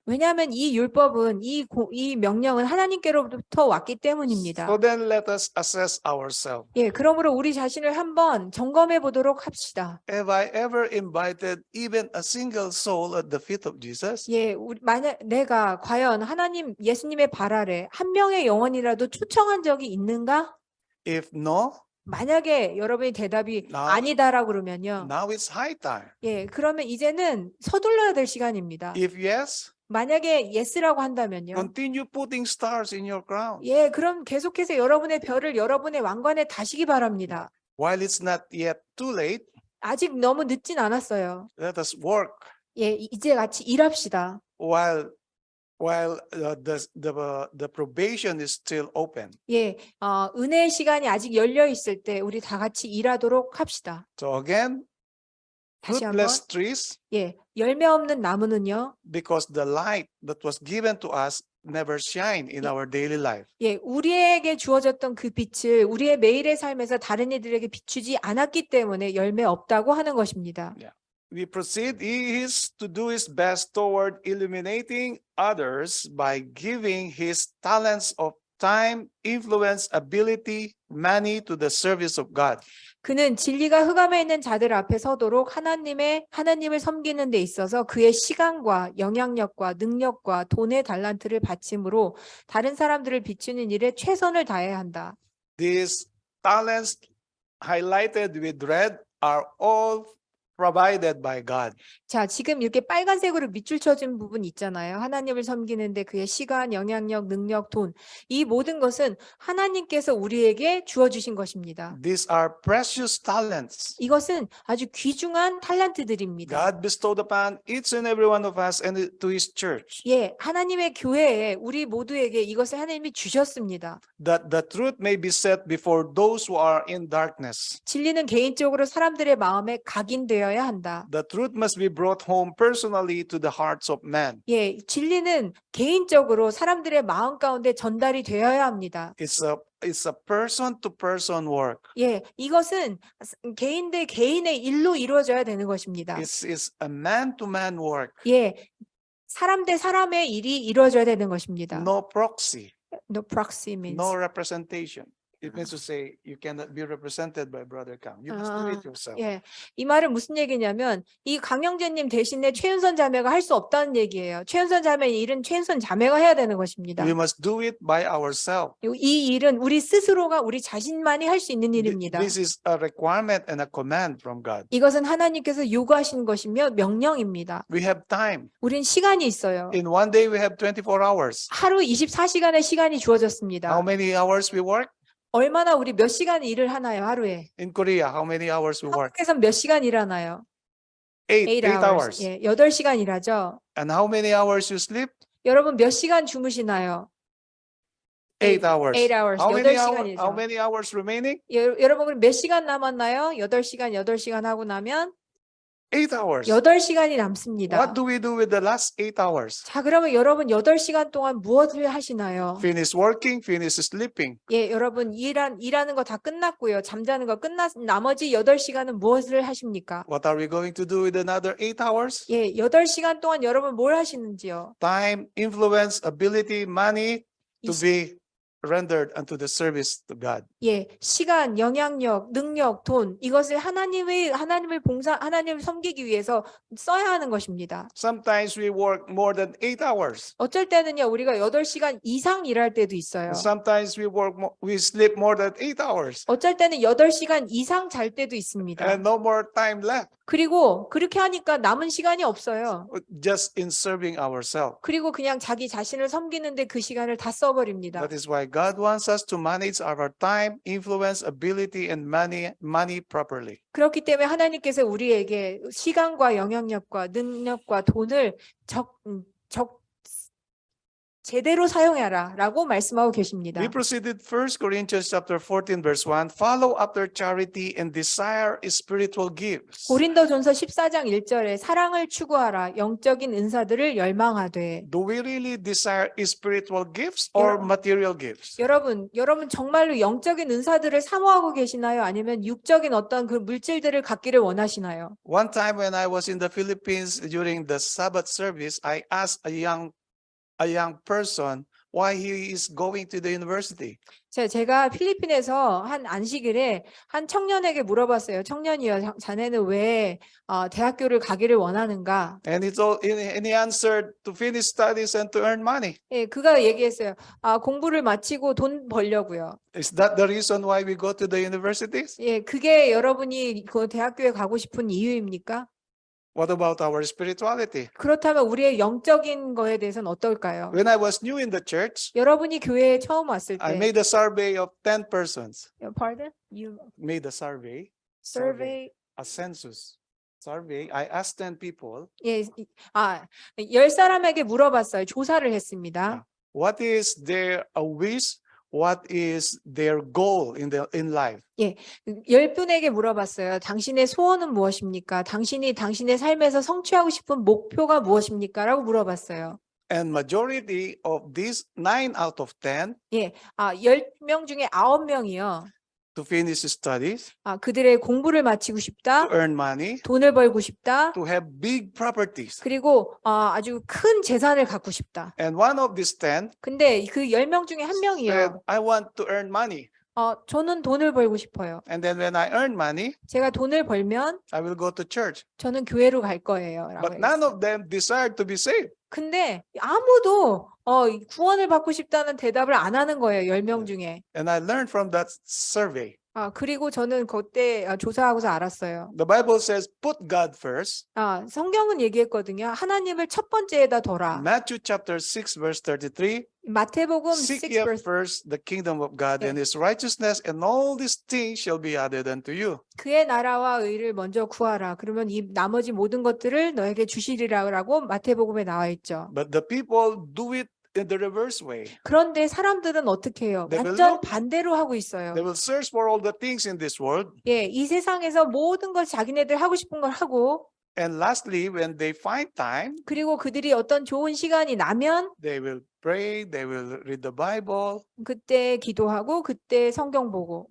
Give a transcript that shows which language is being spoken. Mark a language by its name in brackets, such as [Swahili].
[Korean] 왜냐하면 이 율법은 이 명령은 하나님께로부터 왔기 때문입니다. [English] So then let us assess ourselves. [Korean] 예, 그러므로 우리 자신을 한번 점검해 보도록 합시다. [English] Have I ever invited even a single soul at the feet of Jesus? [Korean] 예, 만약 내가 과연 예수님의 발 아래 한 명의 영혼이라도 초청한 적이 있는가? [English] If no, [Korean] 만약에 여러분의 대답이 [English] Now- [Korean] 아니다라고 그러면요. [English] now it's high time. [Korean] 예, 그러면 이제는 서둘러야 될 시간입니다. [English] If yes, [Korean] 만약에 yes라고 한다면요. [English] continue putting stars in your crown. [Korean] 예, 그럼 계속해서 여러분의 별을 여러분의 왕관에 다시기 바랍니다. [English] While it's not yet too late, [Korean] 아직 너무 늦진 않았어요. [English] let us work [Korean] 예, 이제 같이 일합시다. [English] while the probation is still open. [Korean] 예, 은혜의 시간이 아직 열려 있을 때 우리 다 같이 일하도록 합시다. [English] So again, [Korean] 다시 한번. [English] fruitless trees, [Korean] 예, 열매 없는 나무는요. [English] because the light that was given to us never shine in our daily life. [Korean] 예, 우리에게 주어졌던 그 빛을 우리의 매일의 삶에서 다른 이들에게 비추지 않았기 때문에 열매 없다고 하는 것입니다. [English] We proceed, he is to do his best toward illuminating others by giving his talents of time, influence, ability, money to the service of God. [Korean] 그는 진리가 흑암에 있는 자들 앞에 서도록 하나님을 섬기는 데 있어서 그의 시간과 영향력과 능력과 돈의 달란트를 바침으로 다른 사람들을 비추는 일에 최선을 다해야 한다. [English] These talents highlighted with red are all provided by God. [Korean] 자, 지금 이렇게 빨간색으로 밑줄 쳐진 부분 있잖아요. 하나님을 섬기는데 그의 시간, 영향력, 능력, 돈. 이 모든 것은 하나님께서 우리에게 주어주신 것입니다. [English] These are precious talents. [Korean] 이것은 아주 귀중한 탤런트들입니다. [English] God bestowed upon each and every one of us and to his church. [Korean] 예, 하나님의 교회에 우리 모두에게 이것을 하나님이 주셨습니다. [English] That the truth may be set before those who are in darkness. [Korean] 진리는 개인적으로 사람들의 마음에 각인되어야 한다. [English] The truth must be brought home personally to the hearts of men. [Korean] 예, 진리는 개인적으로 사람들의 마음 가운데 전달이 되어야 합니다. [English] It's a person to person work. [Korean] 예, 이것은 개인 대 개인의 일로 이루어져야 되는 것입니다. [English] It's a man to man work. [Korean] 예, 사람 대 사람의 일이 이루어져야 되는 것입니다. [English] No proxy, No proxy means. no representation. It means to say you cannot be represented by Brother Cam. You must do it yourself. [Korean] 예, 이 말은 무슨 얘기냐면 이 강영재님 대신에 최윤선 자매가 할 수 없다는 얘기예요. 최윤선 자매의 일은 최윤선 자매가 해야 되는 것입니다. [English] We must do it by ourselves. [Korean] 이 일은 우리 스스로가 우리 자신만이 할 수 있는 일입니다. [English] This is a requirement and a command from God. [Korean] 이것은 하나님께서 요구하신 것이며 명령입니다. [English] We have time. [Korean] 우린 시간이 있어요. [English] In one day we have 24 hours. [Korean] 하루 24시간의 시간이 주어졌습니다. [English] How many hours we work? [Korean] 얼마나 우리 몇 시간 일을 하나요, 하루에? [English] In Korea, how many hours we work? [Korean] 한국에서 몇 시간 일하나요? [English] 8 hours. [Korean] 예, 8시간 일하죠. [English] And how many hours you sleep? [Korean] 여러분 몇 시간 주무시나요? [English] 8 hours. 8 hours. How many [Korean] 8시간이죠. [English] how many hours remaining? [Korean] 여러분 몇 시간 남았나요? 8시간 하고 나면 [English] 8 hours. [Korean] 8시간이 남습니다. [English] What do we do with the last 8 hours? [Korean] 자, 그러면 여러분 8시간 동안 무엇을 하시나요? [English] Finish working, finish sleeping. [Korean] 예, 여러분 일하는 거 다 끝났고요. 잠자는 거 나머지 8시간은 무엇을 하십니까? [English] What are we going to do with another 8 hours? [Korean] 예, 8시간 동안 여러분 뭘 하시는지요? [English] Time, influence, ability, money to [Korean] 이 [English] be rendered unto the service to God. [Korean] 예, 시간, 영향력, 능력, 돈 이것을 하나님을 섬기기 위해서 써야 하는 것입니다. [English] Sometimes we work more than 8 hours. [Korean] 어쩔 때는요, 우리가 8시간 이상 일할 때도 있어요. [English] Sometimes we sleep more than 8 hours [Korean] 어쩔 때는 8시간 이상 잘 때도 있습니다. [English] and no more time left [Korean] 그리고 그렇게 하니까 남은 시간이 없어요. [English] just in serving ourselves. [Korean] 그리고 그냥 자기 자신을 섬기는데 그 시간을 다 써버립니다. [English] That is why God wants us to manage our time, influence, ability, and money properly. [Korean] 그렇기 때문에 하나님께서 우리에게 시간과 영향력과 능력과 돈을 제대로 사용해라라고 말씀하고 계십니다. [English] We proceeded 1 Corinthians chapter 14 verse 1. Follow after charity and desire spiritual gifts. [Korean] 고린도전서 14장 1절에 사랑을 추구하라 영적인 은사들을 열망하되. [English] Do we really desire spiritual gifts or material gifts? [Korean] 여러분 정말로 영적인 은사들을 사모하고 계시나요? 아니면 육적인 어떤 그 물질들을 갖기를 원하시나요? [English] One time when I was in the Philippines during the Sabbath service, I asked a young person why he is going to the university. [Korean] 제가 필리핀에서 한 안식일에 한 청년에게 물어봤어요. 청년이요, 자네는 왜 대학교를 가기를 원하는가? [English] And he answered to finish studies and to earn money. [Korean] 예, 그가 얘기했어요. 공부를 마치고 돈 벌려고요. [English] Is that the reason why we go to the universities? [Korean] 예, 그게 여러분이 그 대학교에 가고 싶은 이유입니까? [English] What about our spirituality? [Korean] 그렇다면 우리의 영적인 거에 대해서는 어떨까요? [English] When I was new in the church, [Korean] 여러분이 교회에 처음 왔을 [English] I [Korean] 때, [English] made a survey of 10 persons. Pardon? You Made a survey, survey. a census survey. I asked 10 people, [Korean] 예, 10사람에게 물어봤어요. 조사를 했습니다. [English] what is their wish? What is their goal in life? [Korean] 10분에게 물어봤어요. 당신의 소원은 무엇입니까? 당신이 당신의 삶에서 성취하고 싶은 목표가 무엇입니까? 라고 물어봤어요. [English] And majority of these 9 out of 10 [Korean] 10명 중에 9명이요. [English] to finish studies, [Korean] 그들의 공부를 마치고 싶다. [English] to earn money, [Korean] 돈을 벌고 싶다. [English] to have big properties. [Korean] 그리고 아주 큰 재산을 갖고 싶다. [English] And one of these 10 [Korean] 근데 그 10명 중에 한 [English] said, [Korean] 명이요. [English] I want to earn money. [Korean] 저는 돈을 벌고 싶어요. [English] And then when I earn money, [Korean] 제가 돈을 벌면 [English] I will go to church. [Korean] 저는 교회로 갈 거예요. 라고 [English] But none [Korean] 했어요. [English] of them desired to be saved. [Korean] 근데 아무도 구원을 받고 싶다는 대답을 안 하는 거예요. 10명 중에. [English] And I learned from that survey. [Korean] 그리고 저는 그때 조사하고서 알았어요. [English] The Bible says, put God first. [Korean] 성경은 얘기했거든요. 하나님을 첫 번째에다 둬라. [English] Matthew chapter 6 verse 33. [Korean] 마태복음 6 [English] Seek ye verse first the kingdom of God and his righteousness, and all these things shall be added unto you. [Korean] 그의 나라와 의를 먼저 구하라. 그러면 이 나머지 모든 것들을 너에게 주시리라고 마태복음에 나와 있죠. [English] But the people do it in the reverse way. [Korean] 그런데 사람들은 어떻게 해요? [English] They will [Korean] 완전 [English] look- [Korean] 반대로 하고 있어요. [English] They will search for all the things in this world. [Korean] 이 세상에서 모든 걸 자기네들 하고 싶은 걸 하고 [English] And lastly, when they find time, [Korean] 그리고 그들이 어떤 좋은 시간이 나면 [English] they will pray, they will read the Bible. [Korean] 그때 기도하고 그때 성경 보고